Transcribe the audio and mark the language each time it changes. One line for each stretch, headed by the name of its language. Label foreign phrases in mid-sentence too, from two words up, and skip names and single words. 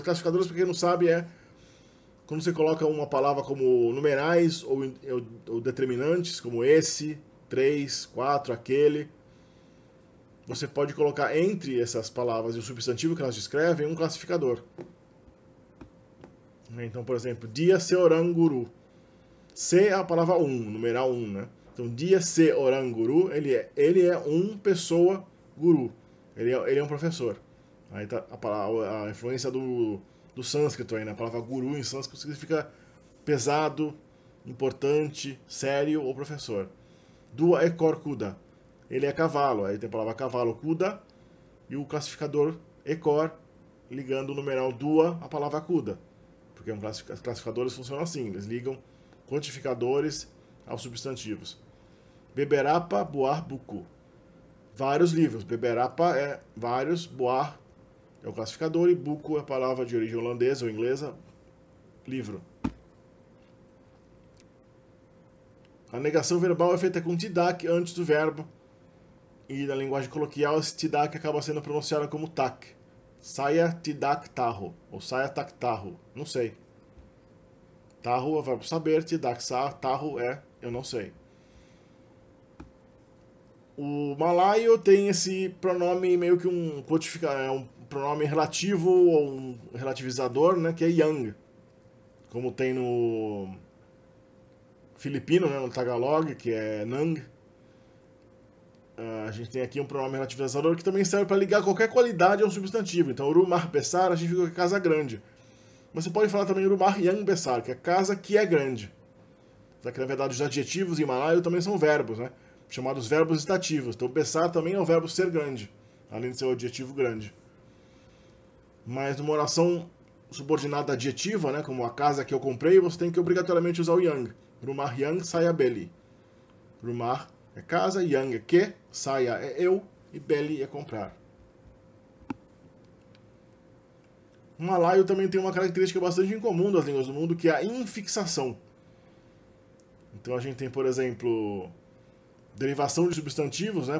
Portuguese: Classificadores, para quem não sabe, é quando você coloca uma palavra como numerais ou determinantes, como esse, 3, 4, aquele. Você pode colocar entre essas palavras e o substantivo que elas descrevem um classificador. Então, por exemplo,
Malay: dia se orang guru.
Portuguese: Se é a palavra numeral 1, né? Então,
Malay: dia se orang guru,
Portuguese: ele é um pessoa guru. Ele é um professor. Aí tá a influência do sânscrito aí, né? A palavra guru em sânscrito significa pesado, importante, sério ou professor.
Malay: Dua ekor kuda.
Portuguese: Ele é cavalo. Aí tem a palavra cavalo kuda e o classificador ekor ligando o numeral dua à palavra kuda. Porque os classificadores funcionam assim, eles ligam quantificadores aos substantivos.
Malay: Beberapa, boar, buku.
Portuguese: Vários livros. Beberapa é vários, boar é o classificador e buku é a palavra de origem holandesa ou inglesa, livro. A negação verbal é feita com tidak antes do verbo. E na linguagem coloquial, esse tidak acaba sendo pronunciado como tak.
Malay: Saya tidak taho. Ou saya tak taho.
Portuguese: Não sei. Taho é o verbo saber,
Malay: tidak sa, taho
Portuguese: é eu não sei. O malaio tem esse pronome meio que um pronome relativo ou um relativizador, né, que é yang. Como tem no filipino, né, no tagalog, que é nang. A gente tem aqui um pronome relativizador que também serve para ligar qualquer qualidade a um substantivo. Então,
Malay: rumah besar,
Portuguese: a gente fica com casa grande. Mas você pode falar também
Malay: rumah yang besar,
Portuguese: que é casa que é grande. Só que, na verdade, os adjetivos em malaio também são verbos, né? Chamados verbos estativos. Então, besar também é o verbo ser grande, além de ser o adjetivo grande. Mas numa oração subordinada adjetiva, né, como a casa que eu comprei, você tem que obrigatoriamente usar o yang.
Malay: Rumah yang saya beli.
Portuguese: Rumah é casa, yang é que, saya é eu e beli é comprar. O malaio também tem uma característica bastante incomum das línguas do mundo, que é a infixação. Então a gente tem, por exemplo, derivação de substantivos, né?